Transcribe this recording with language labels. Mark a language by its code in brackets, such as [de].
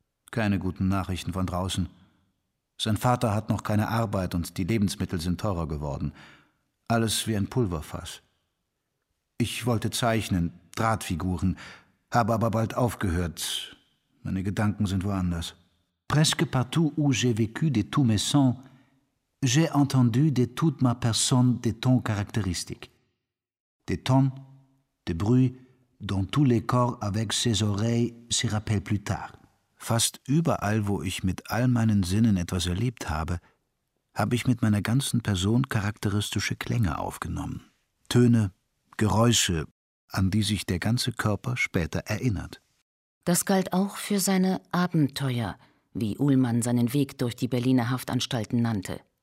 [de] Keine guten Nachrichten von draußen. Sein Vater hat noch keine Arbeit und die Lebensmittel sind teurer geworden. Alles wie ein Pulverfass. Ich wollte zeichnen, Drahtfiguren, habe aber bald aufgehört. Meine Gedanken sind woanders. [fr] Presque partout où j'ai vécu de tous mes sens, j'ai entendu de toute ma personne des tons caractéristiques. Des tons, des bruits, dont tous les corps avec ses oreilles se rappellent plus tard. [de] Fast überall, wo ich mit all meinen Sinnen etwas erlebt habe, habe ich mit meiner ganzen Person charakteristische Klänge aufgenommen. Töne, Geräusche, an die sich der ganze Körper später erinnert. Das galt auch für seine Abenteuer, wie Uhlmann seinen Weg durch die Berliner Haftanstalten nannte.